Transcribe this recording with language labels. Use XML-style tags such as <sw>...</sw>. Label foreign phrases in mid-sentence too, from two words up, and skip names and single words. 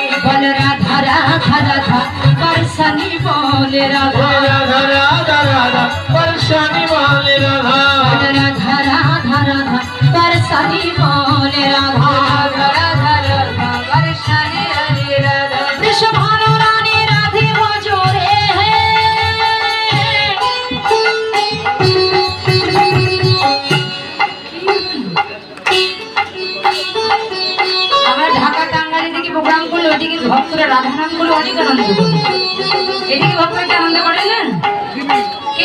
<hi>बोल राधा राधा राधा परसनी बोल राधा राधा राधा राधा परसानी वाले राधा बोल राधा राधा राधा परसनी बोल राधा राधा राधा परसानी वाले राधा। वृषभानु रानी राधे वो जोड़े हैं।</hi> <bn>আমরা ঢাকা টাঙ্গাইল থেকে প্রোগ্রাম করলে ওইদিকে ভক্তরা রাধা নাম করলে অনেক আনন্দ করে। এদিকে ভক্তরা আনন্দ করে না কি?</bn>